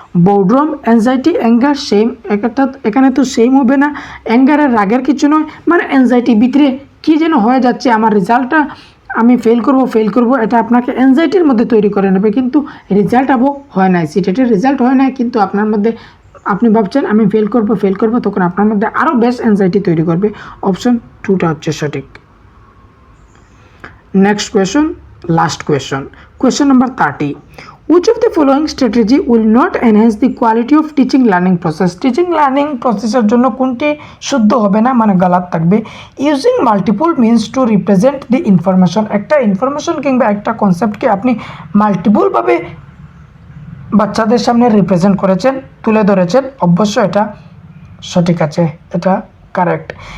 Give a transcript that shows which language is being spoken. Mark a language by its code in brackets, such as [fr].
[bn] Boardroom, anxiety, anger, same. এখানে তো same হবে না, অ্যাঙ্গারের রাগের কিছু নয়, মানে অ্যাংজাইটি, ভিতরে কী যেন হয়ে যাচ্ছে, আমার রেজাল্টটা আমি ফেল করব, এটা আপনাকে অ্যাংজাইটির মধ্যে তৈরি করে নেবে, কিন্তু রেজাল্ট হয় নাই, সিটেটের রেজাল্ট হয় নাই, কিন্তু আপনার মধ্যে আপনি ভাবছেন আমি ফেল করব, তখন আপনার মধ্যে আরও বেশ অ্যাংজাইটি তৈরি করবে। অপশন 2টা হচ্ছে সঠিক। [en] Next question, last question number 30. Which of the following strategy will not enhance the quality of teaching learning process? [bn] Teaching learning প্রসেসের জন্য কোনটি শুদ্ধ হবে না, মানে গালাত থাকবে? [en] using multiple means to represent the information, [bn] একটা ইনফরমেশন কিংবা একটা কনসেপ্টকে আপনি মাল্টিপলভাবে বাচ্চাদের সামনে রিপ্রেজেন্ট করেছেন, তুলে ধরেছেন, অবশ্য এটা সঠিক আছে, এটা কারেক্ট।